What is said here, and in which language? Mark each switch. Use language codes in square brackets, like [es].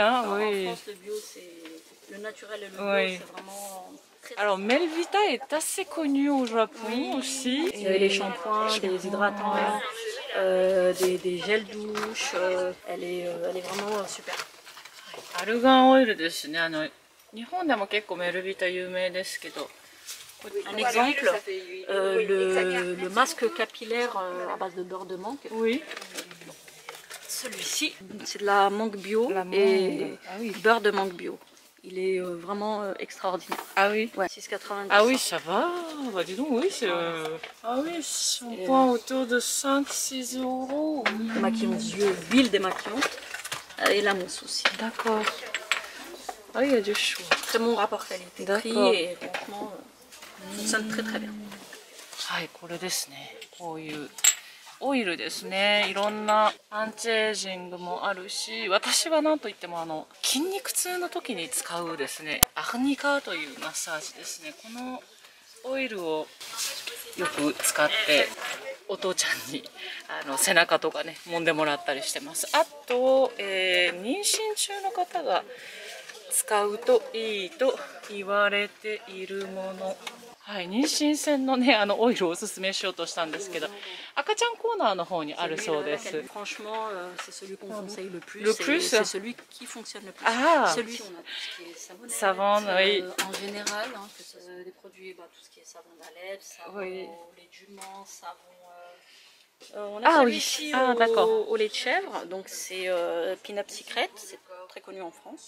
[fr] En France, le bio, c'est le naturel et le bio, c'est vraiment... Alors Melvita est assez connue au Japon aussi. Il y avait des shampoings, des hydratants, des gels douche. Elle est vraiment super. [ja] Argan oil ですね。日本でも結構メルビタ有名ですけど。 [fr] Un exemple, le masque capillaire à base de beurre de mangue. celui-ci, c'est de la mangue bio et beurre de mangue bio. Il est vraiment extraordinaire. Ah oui? Ouais, 6,90. Ah oui, ça va. Bah dis donc, oui, c'est... Ah oui, shampoing autour de 5-6 €. Maquillon d'yeux, huile démaquillante et la mousse aussi. D'accord. Ah oui, il y a du choix. Très bon rapport qualité-prix et franchement, fonctionne très très bien. [ja] はい、これですね。こういうオイルですね。いろんなアンチエイジングもあるし、私は何といっても筋肉痛の時に使うですね、アフニカというマッサージですね。このオイルをよく使ってお父ちゃんに背中とかね揉んでもらったりしてます。あと、妊娠中の方が使うといいと言われているもの。はい、妊娠線のね、オイルをおすすめしようとしたんですけど、赤ちゃんコーナーの方にあるそうです。 [fr] Franchement, c'est celui qu'on conseille le plus. Le plus, c'est celui qui fonctionne le plus. Ah, celui on a tout ce qui est savon, oui. En général, hein, que ce soit des produits, tout ce qui est savon d'Alep, savon au lait de jument, savon. On a celui-ci au lait de chèvre, donc c'est Peanut Secret, c'est très connu en France.